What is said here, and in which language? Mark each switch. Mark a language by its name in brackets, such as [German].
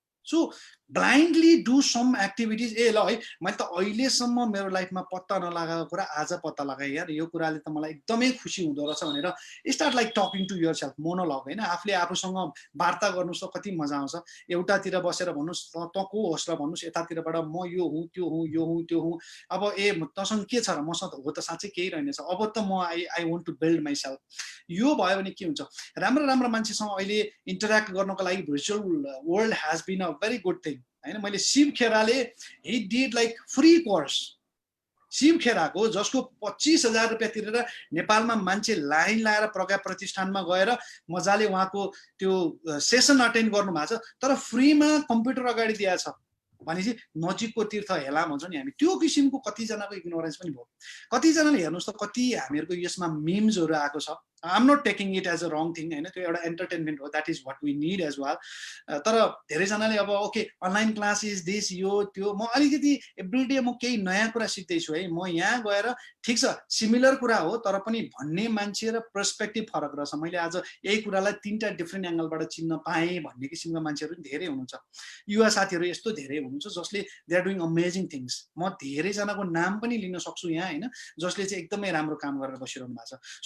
[English] So blindly do some activities. [Nepali] ए ल है, मैले त अहिलेसम्म मेरो लाइफमा पत्ता नलागेको कुरा आज पत्ता लगाएँ यार, यो कुराले त मलाई एकदमै खुसी हुँदो रहेछ भनेर [English] start like talking to yourself, [Nepali] monologue होइन। आफूले आफूसँग वार्ता गर्नुहोस् त कति मजा आउँछ। एउटातिर बसेर भन्नुहोस् त को होस् र भन्नुहोस् यतातिरबाट म यो हुँ त्यो हुँ यो हुँ त्यो हुँ। अब तसँग के छ र, मसँग त हो त साँच्चै केही रहेनछ, अब त म [English] I want to build myself. [Nepali] यो भयो भने के हुन्छ, राम्रो राम्रो मान्छेसँग अहिले इन्टरेक्ट गर्नको लागि [English] virtual world has been a very good thing [Nepali] होइन। मैले Shiv खेराले [English] he did like free course, [Nepali] Shiv खेराको जसको 25,000 रुपियाँ तिरेर नेपालमा मान्छे लाइन लाएर प्रज्ञा प्रतिष्ठानमा गएर मजाले उहाँको त्यो सेसन अटेन्ड गर्नु भएको छ, तर फ्रीमा कम्प्युटर अगाडि दिएको छ भनेपछि नजिकको तीर्थ हेला भन्छ नि हामी, त्यो किसिमको कतिजनाको इग्नोरेन्स पनि भयो। कतिजनाले हेर्नुहोस् त कति हामीहरूको यसमा मिम्सहरू आएको छ। [English] I'm not taking it as a wrong thing होइन, [Nepali] त्यो एउटा एन्टरटेनमेन्ट हो, [English] That is what we need as well. [Nepali] तर धेरैजनाले अब okay [English] online class is this [Nepali] यो त्यो, म अलिकति एभ्रिडे म केही नयाँ कुरा सिक्दैछु है। म यहाँ गएर ठिक छ सिमिलर कुरा हो तर पनि भन्ने मान्छे र पर्सपेक्टिभ फरक रहेछ। मैले आज यही कुरालाई 3टा डिफ्रेन्ट एङ्गलबाट चिन्न पाएँ भन्ने किसिमका मान्छेहरू धेरै हुनुहुन्छ। युवा साथीहरू यस्तो धेरै हुनुहुन्छ जसले [English] They are doing amazing things. [Nepali] म धेरैजनाको नाम पनि लिन सक्छु यहाँ होइन, जसले चाहिँ एकदमै राम्रो काम गरेर बसिरहनु भएको छ।